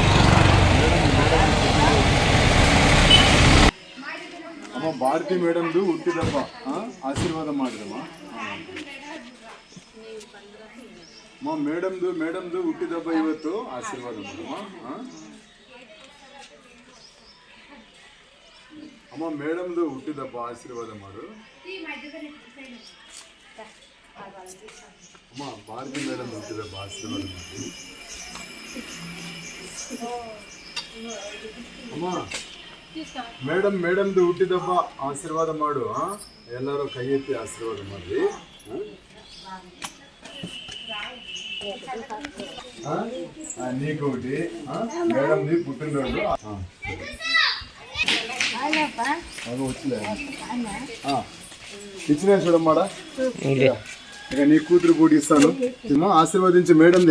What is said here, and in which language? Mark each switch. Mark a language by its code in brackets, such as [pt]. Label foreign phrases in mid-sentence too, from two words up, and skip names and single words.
[kn] అమ్మ భారతి మేడంದು ಹುಟ್ಟಿದಬ್ಬ ಆಶೀರ್ವಾದ ಮಾಡಿದಮ್ಮ. ಅಮ್ಮ ಮೇಡಮ್ದು ಹುಟ್ಟಿದಬ್ಬ ಇವತ್ತು ಆಶೀರ್ವಾದ ಮಾಡಮ್ಮ. ಅಮ್ಮ ಮೇಡಮ್ದು ಹುಟ್ಟಿದಬ್ಬ ಆಶೀರ್ವಾದ ಮಾಡು. ಅಮ್ಮ ಭಾರತಿ ಮೇಡಮ್ ಹುಟ್ಟಿದಬ್ಬ ಆಶೀರ್ವಾದ ಮಾಡಿ. ಅಮ್ಮ ಮೇಡಮ್ದು ಹುಟ್ಟಿದಬ್ಬ ಆಶೀರ್ವಾದ ಮಾಡು. ಎಲ್ಲರೂ ಕೈ ಎತ್ತಿ ಆಶೀರ್ವಾದ ಮಾಡಿ. [te] నీకు ఒకటి మేడంది పుట్టినరోజు వచ్చలే ఇచ్చిన చూడమ్మాడా. ఇక నీ కూతురు కూడా ఇస్తాను. ఆశీర్వదించి మేడంది.